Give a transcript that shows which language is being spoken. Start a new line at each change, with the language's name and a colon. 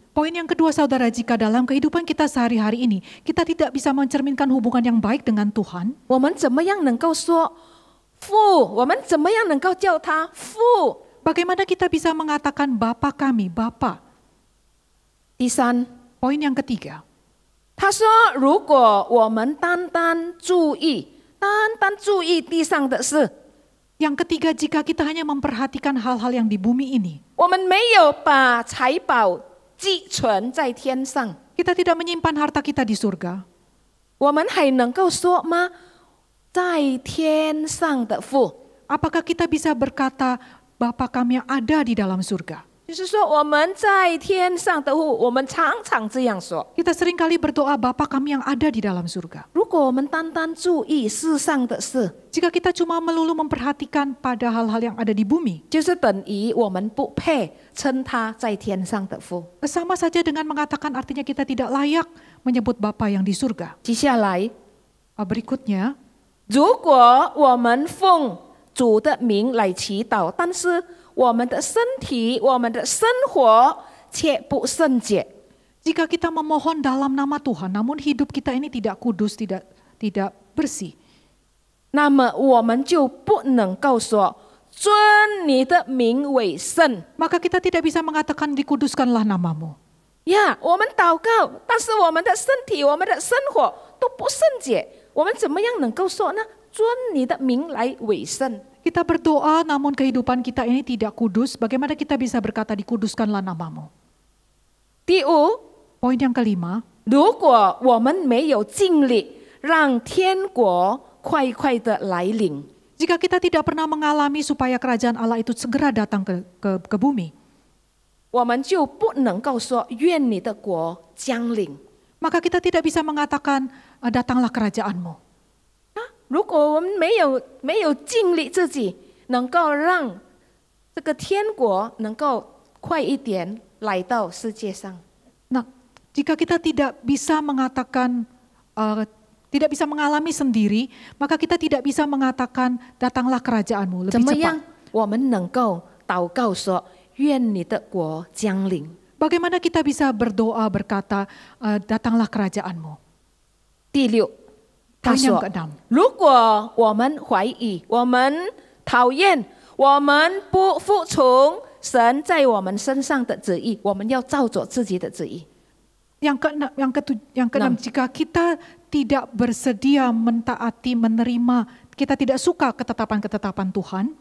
Indonesian: Poin yang kedua saudara, jika dalam kehidupan kita sehari-hari ini kita tidak bisa mencerminkan hubungan yang baik dengan Tuhan,
Chinese: 我们怎么样能够说父？我们怎么样能够叫他父？
Indonesian: bagaimana kita bisa mengatakan Bapa kami, Bapa?
Chinese: 第三，
Indonesian: Poin yang ketiga,
Chinese: 他说，如果我们单单注意地上的事，
Indonesian: yang ketiga jika kita hanya memperhatikan hal-hal yang di bumi ini,
Chinese: 我们没有把财宝积存在天上，
Indonesian: kita tidak menyimpan harta kita di surga,
Chinese: 我们还能够说吗？在天上的父，
Indonesian: apakah kita bisa berkata Bapa kami yang ada di dalam surga?
Chinese: 就是说我们在天上的父，我们常常这样说。
Indonesian: Kita seringkali berdoa Bapa kami yang ada di dalam surga.
Chinese: 如果我们单单注意世上的事，
Indonesian: Jika kita cuma melulu memperhatikan pada hal-hal yang ada di bumi,
Chinese: 就是等于我们不配称他在天上的父。
Indonesian: sama saja dengan mengatakan artinya kita tidak layak menyebut Bapa yang di surga.
Chinese: 接下来，
Indonesian: Berikutnya,
Chinese: 如果我们奉主的名来祈祷，但是我们的身体、我们的生活却不圣洁，
Indonesian: jika kita memohon dalam nama Tuhan, namun hidup kita ini tidak kudus, tidak bersih,
Chinese: 那么我们就不能够说尊你的名为圣。
Indonesian: maka kita tidak bisa mengatakan dikuduskanlah namamu.
Chinese: 呀，我们祷告，但是我们的身体、我们的生活都不圣洁，我们怎么样能够说呢？尊你的名来为圣。
Indonesian: Kita berdoa namun kehidupan kita ini tidak kudus, bagaimana kita bisa berkata dikuduskanlah namamu?
Chinese: 第五，
Indonesian: Poin yang kelima,
Chinese: 如果我们没有尽力让天国快快的来临，
Indonesian: jika kita tidak pernah mengalami supaya kerajaan Allah itu segera datang ke bumi,
Chinese: 我们就不能够说愿你的国降临。
Indonesian: maka kita tidak bisa mengatakan datanglah kerajaanmu.
Chinese: 如果我们没有尽力自己，能够让这个天国能够快一点来到世界上。
Indonesian: Nah, jika kita tidak bisa mengatakan, tidak bisa mengalami sendiri, maka kita tidak bisa mengatakan datanglah kerajaanmu
Chinese: 怎
Indonesian: cepat.
Chinese: 样我们能够祷告说愿你的国降临？
Indonesian: Bagaimana kita bisa berdoa berkata datanglah kerajaanmu?
Chinese: 第六，他
Indonesian: Poin yang
Chinese: 说
Indonesian: keenam,
Chinese: 如果我们怀疑、我们讨厌、我们不服从神在我们身上的旨意，我们要照着自己的旨意。
Indonesian: yang keenam, jika kita tidak bersedia mentaati, menerima, kita tidak suka ketetapan-ketetapan Tuhan,